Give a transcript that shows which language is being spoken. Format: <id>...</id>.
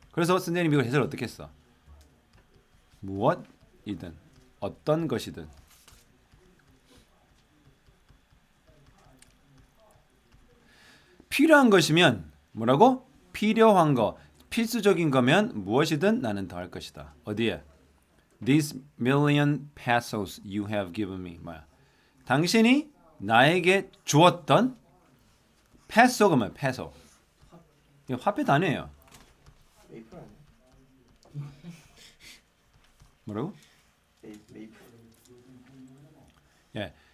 <ko>그래서 선생님이 이걸 해석을 어떻게 했어? 무엇이든 어떤 것이든 필요한 것이면 뭐라고? 필요한 거, 필수적인 거면 무엇이든 나는 더할 것이다. 어디에?</ko> <en>These million pesos you have given me.</en> <ko>뭐야? 당신이 나에게 주었던 페소가 뭐야? 페소. 이거 화폐 단위예요. 메이플 아니야? 뭐라고? 메이플. 예.</ko>